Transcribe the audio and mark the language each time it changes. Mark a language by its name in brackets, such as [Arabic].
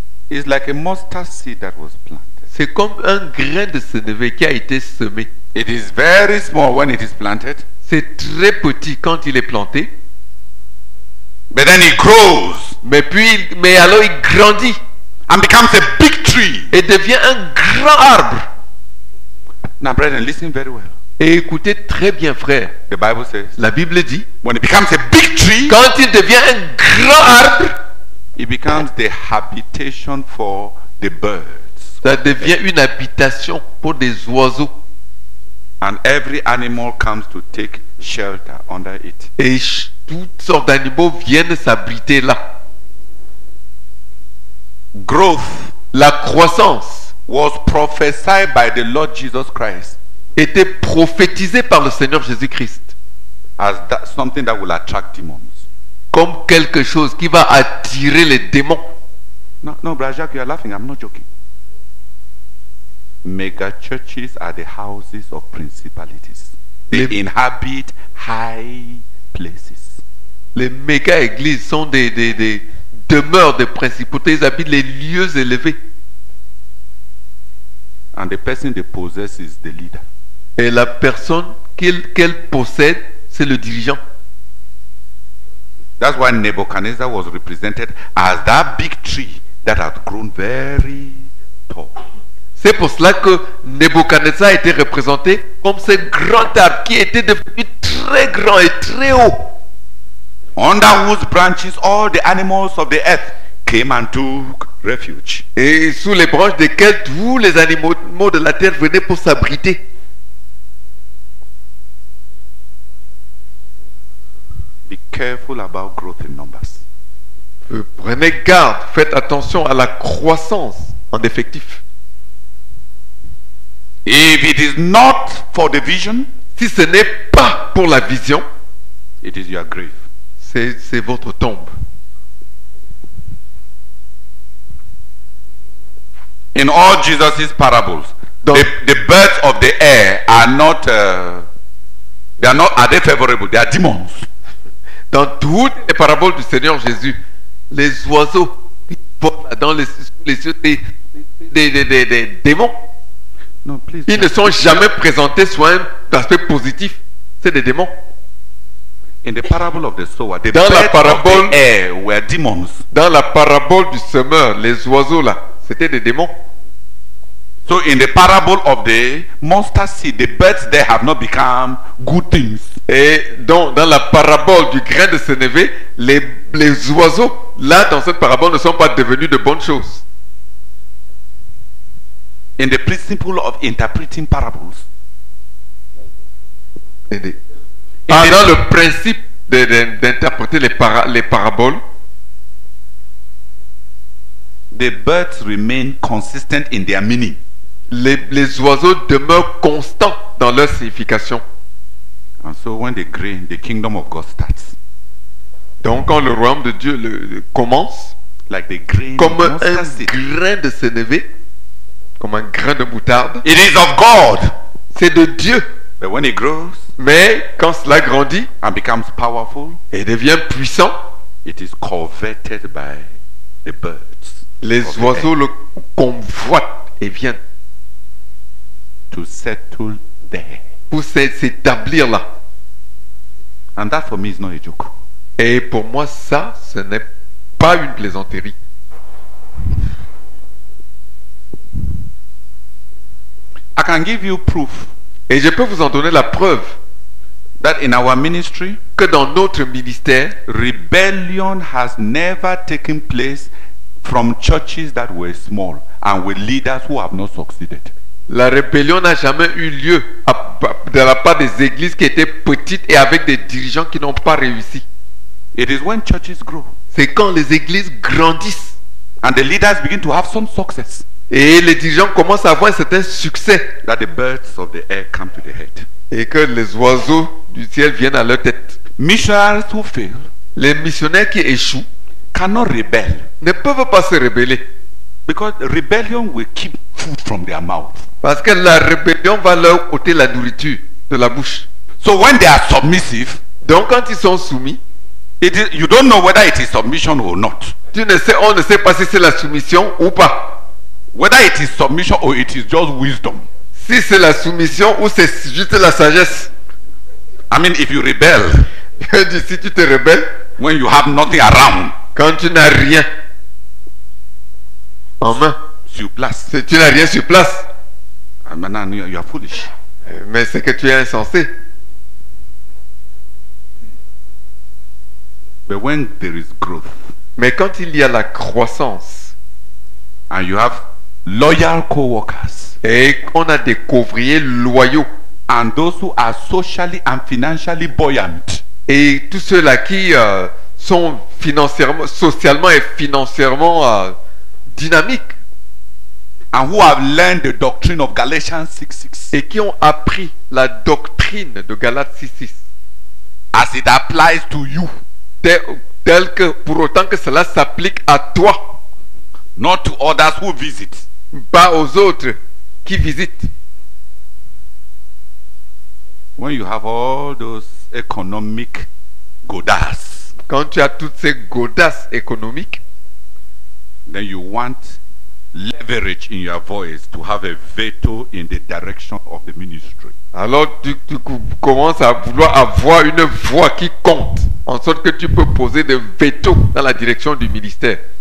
[English] is like a mustard seed that was planted. [French] c'est comme un grain de sénévé qui a été semé. [English] It is very small when it is planted, [French] C'est très petit quand il est planté, [English] but then it grows [French] mais alors il grandit [English] and becomes a big tree. [French] et devient un grand arbre. [English] Now, brethren, listen very well. [French] Et écoutez très bien, frère. [English] The Bible says, [French] La Bible dit, [English] when it becomes a big tree, [French] quand il devient un grand arbre, [English] it becomes the habitation for the birds. [French] ça devient une habitation pour des oiseaux. [English] And every animal comes to take shelter under it. [French] Et toutes sortes d'animaux viennent s'abriter là. [English] Growth [French] La croissance [English] was prophesied by the Lord Jesus Christ [French] était prophétisée par le Seigneur Jésus-Christ [English] as something that will attract demons. [French] comme quelque chose qui va attirer les démons. [English] No, Brother Jacques, you are laughing. I'm not joking. Mega churches are the houses of principalities. They inhabit high places. [French] Les méga églises sont des demeures de principautés, ils habitent les lieux élevés. [English] And the person they possess is the leader. [French] Et la personne qu'elle possède, c'est le dirigeant. [English] That's why Nebuchadnezzar was represented as that big tree that had grown very tall. [French] C'est pour cela que Nebuchadnezzar a été représenté comme ce grand arbre qui était devenu très grand et très haut. [English] Under whose branches all the animals of the earth came and took refuge. [French] Et sous les branches desquelles tous les animaux de la terre venaient pour s'abriter. [English] Be careful about growth in numbers. [French] Prenez garde, faites attention à la croissance en effectif. [English] If it is not for the vision, [French] Si ce n'est pas pour la vision, [English] it is your grave. [French] c'est votre tombe. [English] In all Jesus' parables, [French] Donc- [English] the birds of the air are not, are they favorable? They are demons. [French] Dans toutes les paraboles du Seigneur Jésus, les oiseaux qui volent dans les cieux, des démons, [English] No, please. [French] ils ne sont jamais présentés sous un aspect positif. C'est des démons. [English] In the parable of the sower, the [French] Dans la [English] birds [French] parabole- [English] of the air were demons. [French] Dans la parabole du semeur, les oiseaux là, c'était des démons. [English] So in the parable of the mustard seed, the birds there have not become good things. [French] Et donc, dans la parabole du grain de sénévé, les oiseaux, là, dans cette parabole, ne sont pas devenus de bonnes choses. [English] In the principle of interpreting parables, [French] Dans le principe d'interpréter les paraboles, [English] the birds remain consistent in their meaning. [French] les oiseaux demeurent constants dans leur signification. [English] And so when the kingdom of God starts, [French] Donc, quand le royaume de Dieu commence, [English] like the grain [French] comme [English] of mustard [French] un [English] seed, [French] grain de sénévé, comme un grain de moutarde, [English] it is of God. [French] c'est de Dieu. [English] But when it grows [French] Mais quand cela grandit [English] and becomes powerful, [French] et devient puissant, [English] it is coveted by the birds. [French] les [English] of the [French] oiseaux [English] air [French] le convoitent et viennent [English] to settle there. [French] pour s'établir là. [English] And that for me is not a joke. [French] Et pour moi, ça, ce n'est pas une plaisanterie. [English] I can give you proof [French] Et je peux vous en donner la preuve [English] that in our ministry, [French] que dans notre ministère, [English] rebellion has never taken place from churches that were small and with leaders who have not succeeded. [French] la rébellion n'a jamais eu lieu de la part des églises qui étaient petites et avec des dirigeants qui n'ont pas réussi. [English] It is when churches grow [French] C'est quand les églises grandissent [English] and the leaders begin to have some success [French] et les dirigeants commencent à avoir un certain succès [English] that the birds of the air come to the head. [French] et que les oiseaux du ciel viennent à leur tête. [English] Missionaries who fail [French] Les missionnaires qui échouent [English] cannot rebel [French] ne peuvent pas se rebeller [English] because rebellion will keep food from their mouth. [French] parce que la rébellion va leur ôter la nourriture de la bouche. [English] So when they are submissive, [French] Donc quand ils sont soumis, [English] you don't know whether it is submission or not. [French] on ne sait pas si c'est la soumission ou pas. [English] Whether it is submission or it is just wisdom. [French] Si c'est la soumission ou c'est juste la sagesse. [English] I mean, if you rebel [French] Si tu te rebelles, [English] when you have nothing around, [French] quand tu n'as rien en main, sur place, tu n'as rien sur place, [English] and now you are foolish. [French] mais c'est que tu es insensé. [English] But when there is growth [French] Mais quand il y a la croissance [English] and you have loyal co-workers [French] et qu'on a des couvriers loyaux [English] and those who are socially and financially buoyant, [French] et tous ceux-là qui sont socialement et financièrement dynamiques [English] and who have learned the doctrine of Galatians 6:6 [French] et qui ont appris la doctrine de Galates 6:6 [English] as it applies to you, [French] tel que pour autant que cela s'applique à toi, [English] not to others who visit. [French] pas aux autres qui visitent. [English] When you have all those economic godasses, [French] Quand tu as toutes ces godasses économiques, [English] then you want leverage in your voice to have a veto in the direction of the ministry. [French] alors tu commences à vouloir avoir une voix qui compte, en sorte que tu peux poser des vétos dans la direction du ministère.